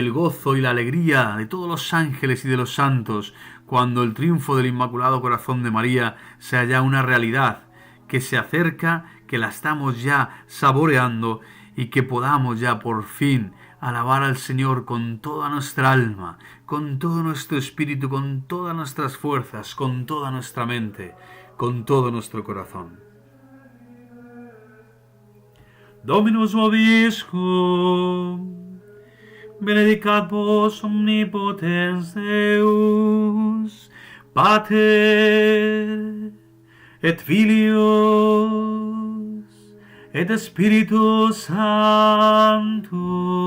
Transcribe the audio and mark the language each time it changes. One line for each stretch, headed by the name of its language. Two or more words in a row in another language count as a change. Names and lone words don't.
Spanish: el gozo y la alegría de todos los ángeles y de los santos, cuando el triunfo del Inmaculado Corazón de María sea ya una realidad que se acerca, que la estamos ya saboreando y que podamos ya por fin alabar al Señor con toda nuestra alma, con todo nuestro espíritu, con todas nuestras fuerzas, con toda nuestra mente, con todo nuestro corazón.
Latin: Dominus vobiscum, benedicat vos omnipotens Deus, Pater et Filius et Spiritus Sanctus.